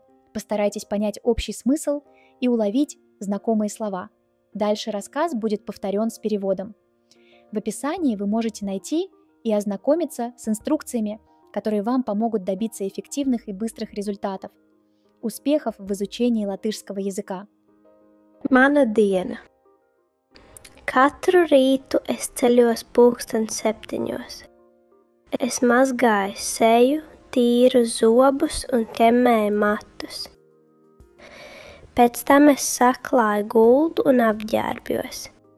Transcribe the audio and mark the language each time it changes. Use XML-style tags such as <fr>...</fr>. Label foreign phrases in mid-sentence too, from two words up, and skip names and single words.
<ru>Постарайтесь понять общий смысл и уловить знакомые слова. Дальше рассказ будет повторен с переводом. В описании вы можете найти и ознакомиться с инструкциями, которые вам помогут добиться эффективных и быстрых результатов. Успехов в изучении латышского языка.</ru> <lv>Mana diena. Katru rītu es ceļos 7:00. Es mazgāju seju, tīru zobus un ķemmēju matus. Pēc tam es saklāju gultu un apģērbjos.</lv>